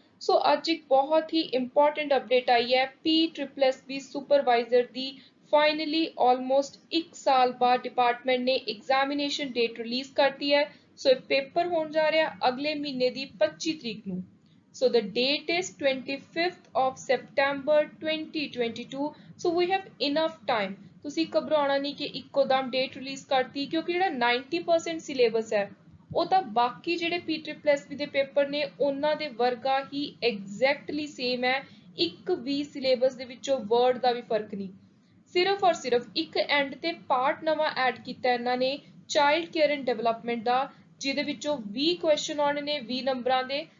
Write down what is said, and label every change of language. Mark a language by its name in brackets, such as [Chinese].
[Punjabi] सो ਅੱਜ ਇੱਕ ਬਹੁਤ ਹੀ ਇੰਪੋਰਟੈਂਟ ਅਪਡੇਟ ਆਈ ਹੈ PSSB ਸੁਪਰਵਾਈਜ਼ਰ ਦੀ। ਫਾਈਨਲੀ ਆਲਮੋਸਟ 1 ਸਾਲ ਬਾਅਦ ਡਿਪਾਰਟਮੈਂਟ ਨੇ ਐਗਜ਼ਾਮੀਨੇਸ਼ਨ ਡੇਟ ਰਿਲੀਜ਼ ਕਰਤੀ ਹੈ। ਸੋ ਇਹ ਪੇਪਰ ਹੋਣ ਜਾ ਰਿਹਾ ਅਗਲੇ ਮਹੀਨੇ ਦੀ 25 ਤਰੀਕ ਨੂੰ। [English] So the date is 25th of September 2022. So we have enough time. [Punjabi] ਤੁਸੀਂ ਘਬਰਾਉਣਾ ਨਹੀਂ ਕਿ ਇੱਕੋ ਦਮ ਡੇਟ ਰਿਲੀਜ਼ ਕਰਤੀ, ਕਿਉਂਕਿ ਜਿਹੜਾ 90% ਸਿਲੇਬਸ ਹੈ ਉਹ ਤਾਂ ਬਾਕੀ ਜਿਹੜੇ PSSB ਦੇ ਪੇਪਰ ਨੇ ਉਹਨਾਂ ਦੇ ਵਰਗਾ ਹੀ ਐਗਜ਼ੈਕਟਲੀ ਸੇਮ ਹੈ। ਇੱਕ ਵੀ ਸਿਲੇਬਸ ਦੇ ਵਿੱਚੋਂ ਵਰਡ ਦਾ ਵੀ ਫਰਕ ਨਹੀਂ। ਸਿਰਫ ਔਰ ਸਿਰਫ ਇੱਕ ਐਂਡ ਤੇ ਪਾਰਟ ਨਵਾਂ ਐਡ ਕੀਤਾ ਇਹਨਾਂ ਨੇ, ਚਾਈਲਡ ਕੇਅਰ ਐਂਡ ਡਿਵੈਲਪਮੈਂਟ ਦਾ, ਜਿਹਦੇ ਵਿੱਚੋਂ 20 ਕੁਐਸਚਨ ਆਉਣੇ ਨੇ 20 ਨੰਬਰਾਂ ਦੇ।